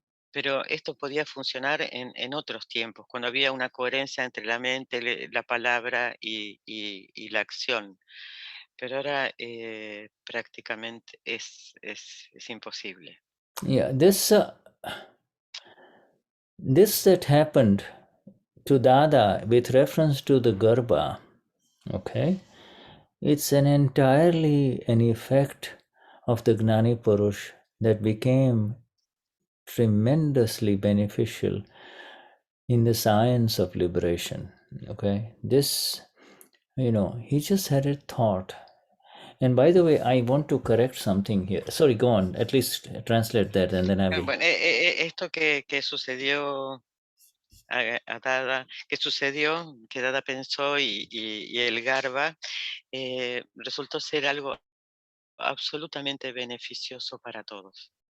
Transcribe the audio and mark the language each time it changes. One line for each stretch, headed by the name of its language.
Spanish: Pero esto podía funcionar en otros tiempos, cuando había una coherencia entre la mente, la palabra y la acción. Pero ahora prácticamente es imposible.
English: Yeah, this that happened to Dada with reference to the Garbha, okay, it's entirely an effect of the Gnani Purush that became tremendously beneficial in the science of liberation. Okay, this, he just had a thought. And by the way, I want to correct something here. Sorry, go on. At least translate that and then I will.
Spanish: Bueno, esto que sucedió a Dada, que Dada pensó y el Garba, resultó ser algo absolutamente beneficioso para todos.